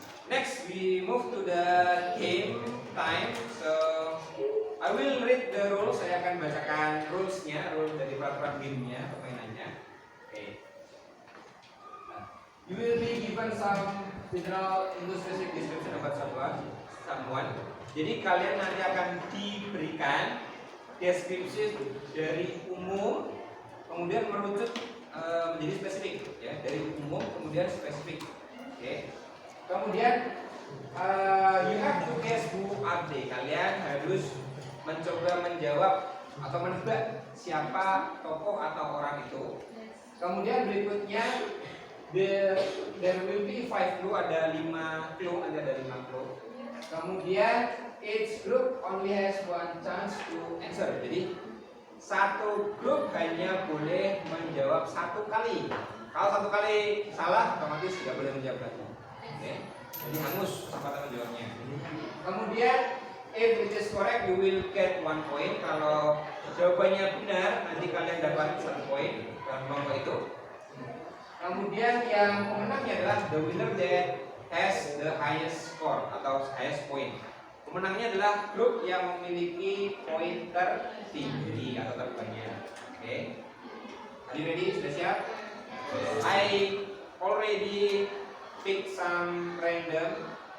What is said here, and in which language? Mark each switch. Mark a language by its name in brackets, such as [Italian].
[English] Next, we move to the game time. So, I will read the rules. [Indonesian] Saya akan bacakan rules-nya, rules dari peraturan game-nya, permainannya. [English] Okay. You will be given some general specific description about someone. [Indonesian] Jadi kalian nanti akan diberikan deskripsi dari umum, kemudian merucut menjadi spesifik, ya, dari umum kemudian spesifik. [English] Okay. [Indonesian] Kemudian [English] you have to guess who are they. [Indonesian] Kalian harus mencoba menjawab atau menebak siapa tokoh atau orang itu. Kemudian berikutnya [English] there will be 5 clue, [Indonesian] ada 5 clue, ada 5 clue. Kemudian [English] each group only has one chance to answer. [Indonesian] Jadi satu grup hanya boleh menjawab satu kali. Kalau satu kali salah, otomatis tidak boleh menjawab lagi. Okay. Jadi hangus kesempatan menjawabnya. Kemudian [English] if it is correct you will get 1 point. [Indonesian] Kalau jawabannya benar nanti kalian dapat 1 poin dalam kelompok itu. Kemudian yang pemenangnya adalah [English] the winner that has the highest score [Indonesian] atau [English] highest point. [Indonesian] Pemenangnya adalah grup yang memiliki poin tertinggi atau terbanyak. [English] Oke. Okay. Are you ready? [Indonesian] Sudah siap? [English] I already pick some random.